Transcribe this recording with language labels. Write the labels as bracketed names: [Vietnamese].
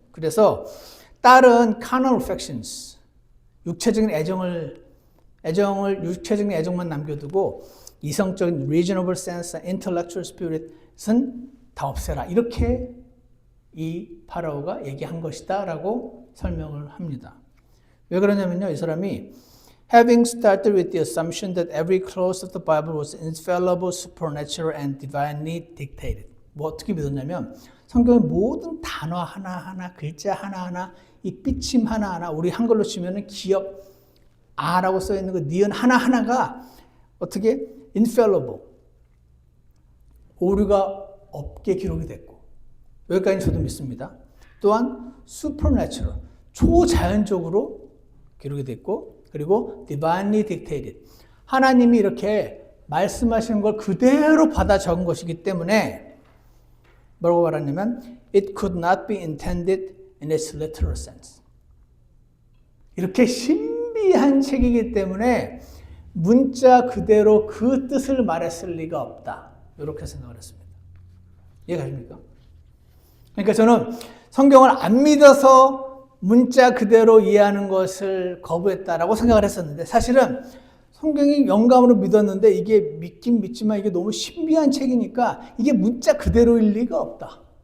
[Korean] 그래서 딸은 [English] carnal affections [Korean] 육체적인 애정만 남겨두고 이성적인 [English] reasonable sense, intellectual spirit [Korean] 은 다 없애라. 이렇게 이 파라오가 얘기한 것이다 라고 설명을 합니다. 왜 그러냐면요. 이 사람이 [English] having started with the assumption that every clause of the Bible was infallible, supernatural and divinely dictated. [Korean] 뭐 어떻게 믿었냐면 성경의 모든 단어 하나하나, 글자 하나하나, 이 삐침 하나하나, 우리 한글로 치면은 기역 아라고 써 있는 그 니은 하나하나가 어떻게 infallible, 오류가 없게 기록이 됐고 여기까지 저도 믿습니다. 또한 supernatural, 초자연적으로 기록이 됐고 그리고 [English] divinely dictated, [Korean] 하나님이 이렇게 말씀하시는 걸 그대로 받아 적은 것이기 때문에 뭐라고 말하냐면 [English] It could not be intended in its literal sense. [Korean] 이렇게 신비한 책이기 때문에 문자 그대로 그 뜻을 말했을 리가 없다. 이렇게 생각을 했습니다. 이해가십니까? 그러니까 저는 성경을 안 믿어서 문자 그대로 이해하는 것을 거부했다라고 생각을 했었는데 사실은 성경이 영감으로 믿었는데 이게 믿긴 믿지만 이게 너무 신비한 책이니까 이게 문자 그대로일 리가 없다.